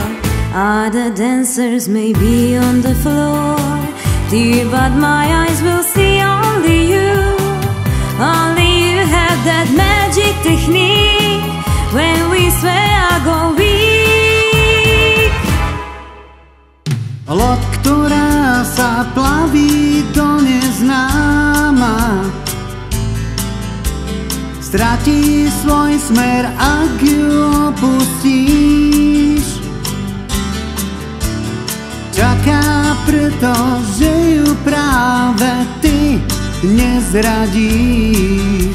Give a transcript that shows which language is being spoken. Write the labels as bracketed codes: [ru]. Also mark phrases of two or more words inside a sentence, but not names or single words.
[en] Other dancers may be on the floor, dear, but my eyes will see only you. Only you have that magic technique. When we sway, I go weak. [sk] Loď, ktorá sa plaví do neznáma, stratí svoj smer, ak ju opustíš. Čaká preto, že ju práve ty nezradíš.